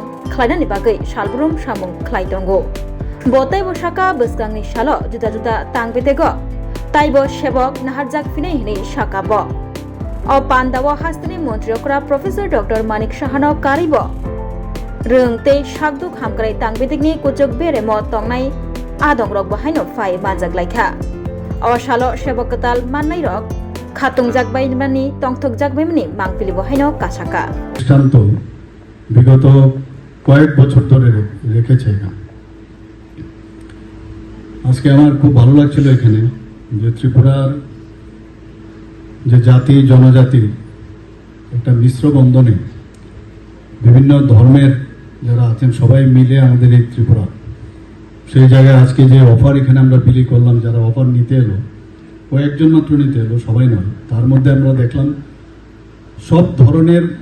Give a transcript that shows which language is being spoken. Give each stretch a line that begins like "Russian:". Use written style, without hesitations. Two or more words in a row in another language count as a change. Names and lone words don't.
Kok Borok: खलायनानि बागै सालब्रुम सामुं खलायदंगो बतै बसाका बसगांनि साल जुदा जुदा तांबेदेग ताइबो सेबक नाहारजाक फिनै हिनै साकाब अ पान्दाव हास्तेनि मन्त्रियकरा प्रफेसर डक्टर मानिक साहानो कारिब रोंते साकदुक हामक्राय तांबेदेगनि कुचक बेरेम तंनाय आदंरक बाहायनो फाय मानजागलायखा अ साल सेबक कताल माननाय रक खातुंग जागबायमानि तंथक जागबायमानि मांपिलि बहायनो कासाका
Bangla: দৃষ্টান্ত বিগত কয়েক বছর ধরে রেখেছে এখানে। আজকে আমার খুব ভালো লাগছিল এখানে যে ত্রিপুরার যে জাতি জনজাতি একটা মিশ্র বন্ধনে বিভিন্ন ধর্মের যারা আছেন সবাই মিলে আমাদের এই ত্রিপুরা সেই জায়গায় আজকে যে অফার এখানে আমরা বিলি করলাম যারা অফার নিতে এলো কয়েকজন মাত্র নিতে এলো সবাই নয় তার মধ্যে আমরা দেখলাম সব ধরনের